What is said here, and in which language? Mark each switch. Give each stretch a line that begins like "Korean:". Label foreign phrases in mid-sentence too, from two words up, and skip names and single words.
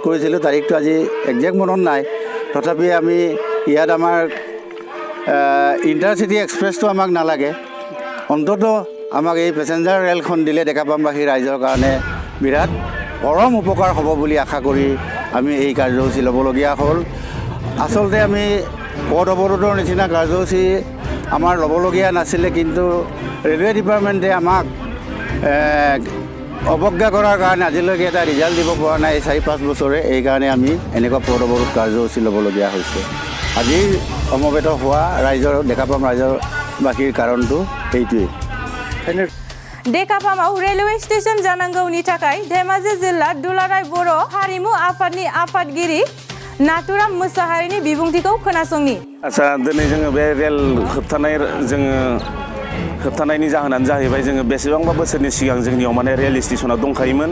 Assamese: কৰিছিলোঁ তাৰিখটো আজি একজেক্ট মনত নাই তথাপি আমি ইয়াত আমাৰ ইণ্টাৰচিটি এক্সপ্ৰেছটো আমাক নালাগে অন্ততঃ আমাক এই পেছেঞ্জাৰ ৰেলখন দিলে ডেকাপামবাসী ৰাইজৰ কাৰণে বিৰাট পৰম উপকাৰ হ'ব বুলি আশা কৰি আমি এই কাৰ্যসূচী ল'বলগীয়া হ'ল আচলতে আমি পথ অৱৰোধৰ নিচিনা কাৰ্যসূচী আমাৰ ল'বলগীয়া নাছিলে কিন্তু ৰেলৱে ডিপাৰ্টমেণ্টে আমাক অৱজ্ঞা কৰাৰ কাৰণে আজিলৈকে এটা ৰিজাল্ট দিব পৰা নাই 4-5 বছৰে এইকাৰণে আমি এনেকুৱা পথ অৱৰোধ কাৰ্যসূচী ল'বলগীয়া হৈছে আজি সমবেত হোৱা ৰাইজৰ ডেকাপাম ৰাইজৰ বাকীৰ কাৰণটো এইটোৱেই
Bodo: डेकापामाव
English: railway station
Bodo: जानांगौनि थाखाय धेमाजि जिल्ला दुलाराय बर' हारिमु आफादनि आफादगिरि नाथुराम मुसाहारिनि बिबुंथिखौ खोनासंनि आच्छा दिनै जोङो बे रेल होबथानायनि जाहोनानो जाहैबाय जोङो बेसेबांबा बोसोरनि सिगां जोंनियाव माने रेल स्टेशना दंखायोमोन